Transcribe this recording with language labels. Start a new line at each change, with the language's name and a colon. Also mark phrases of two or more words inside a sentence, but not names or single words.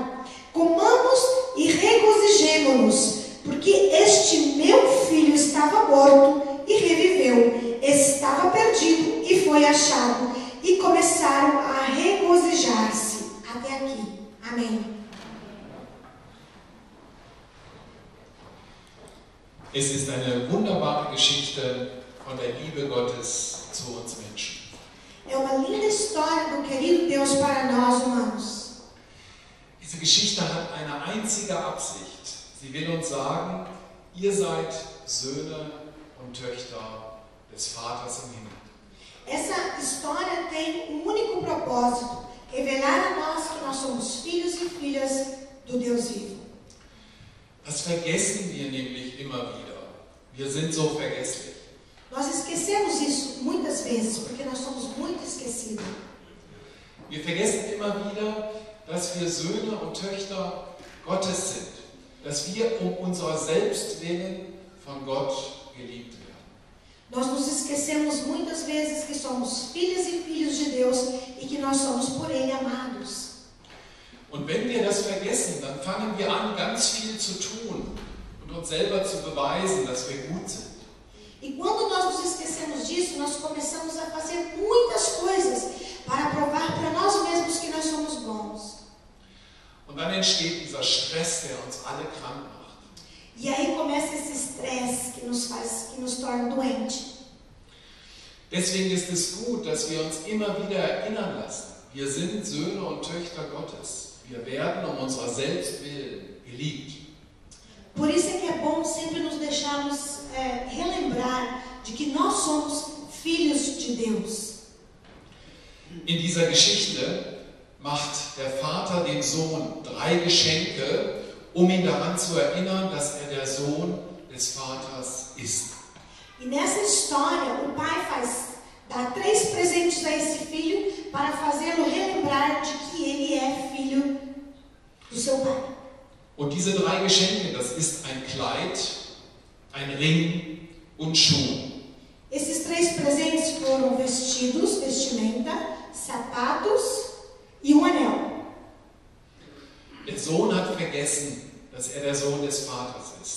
Portuguese: Comamos e regozijemo-nos, porque este meu filho estava morto e reviveu, estava perdido e foi achado. E começaram a regozijar-se. Até aqui. Amém.
German: Es ist eine wunderbare Geschichte von der Liebe Gottes zu uns Menschen.
Portuguese: É uma linda história do querido Deus para nós humanos.
German: Diese Geschichte hat eine einzige Absicht. Sie will uns sagen, ihr seid Söhne und Töchter des Vaters im Himmel.
Portuguese: Essa história tem um único propósito: revelar a nós que nós somos filhos e filhas do Deus vivo.
German: Das vergessen wir nämlich immer wieder. Wir sind so vergesslich.
Portuguese: Nós esquecemos isso muitas vezes, porque nós somos muito esquecidos.
German: Wir vergessen immer wieder, dass wir Söhne und Töchter Gottes sind, dass wir um unserer selbst willen von Gott geliebt werden.
Portuguese: Nós nos esquecemos muitas vezes que somos filhas e filhos de Deus e que nós somos por Ele amados.
German: Und wenn wir das vergessen, dann fangen wir an, ganz viel zu tun und uns selber zu beweisen, dass wir gut sind.
Portuguese: E quando nós nos esquecemos disso, nós começamos a fazer muitas coisas para provar para nós mesmos que nós somos bons.
German: Und dann entsteht dieser Stress, der uns alle krank macht.
Portuguese: E aí começa esse estresse que nos torna doentes.
German: Deswegen ist es gut, dass wir uns immer wieder erinnern lassen. Wir sind Söhne und Töchter Gottes. Wir werden um unserer selbst willen geliebt.
Portuguese: Por isso é que é bom sempre nos deixarmos relembrar de que nós somos filhos de Deus.
German: In dieser Geschichte macht der Vater dem Sohn 3 Geschenke, um ihn daran zu erinnern, dass er der Sohn des Vaters ist.
Portuguese: E nessa história, o pai dá 3 presentes a esse filho para fazê-lo relembrar de que ele é filho do seu pai.
German: Und diese 3 Geschenke, das ist ein Kleid, ein Ring und Schuhe.
Portuguese: Esses 3 presentes foram vestidos, vestimenta, sapatos e anel.
German: Der Sohn hat vergessen, dass er der Sohn des Vaters ist.